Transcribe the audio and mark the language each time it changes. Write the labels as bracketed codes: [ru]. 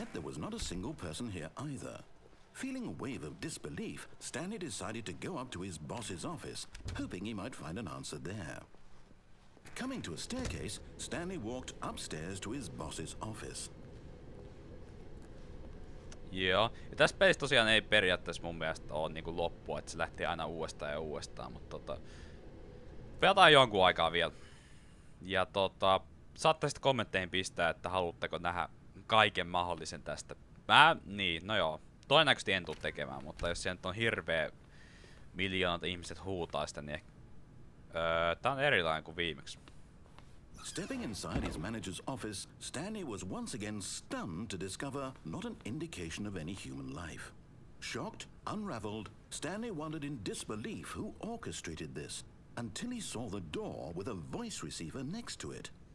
[en] Yet there was not a single person here either. Feeling a wave of disbelief, Stanley decided to go up to his boss's office, hoping he might find an answer there. Coming to a staircase, Stanley walked upstairs to his boss's office. [fi] Joo, ja tässä pelissä tosiaan ei periaatteessa mun mielestä oo niinku loppua, että se lähtee aina uudestaan, mutta pelataan jonkun aikaa vielä. Ja saatte sitten kommentteihin pistää, että haluatteko nähdä kaiken mahdollisen tästä. No joo, todennäköisesti en tuu tekemään, mutta jos siellä nyt on hirveä miljoonat ihmiset huutaa sitä, niin tää on erilainen kuin viimeksi. [en] Stepping inside his manager's office, Stanley was once again stunned to discover not an indication of any human life. Shocked, unraveled, Stanley wondered in disbelief who orchestrated this, until he saw the door with a voice receiver next to it.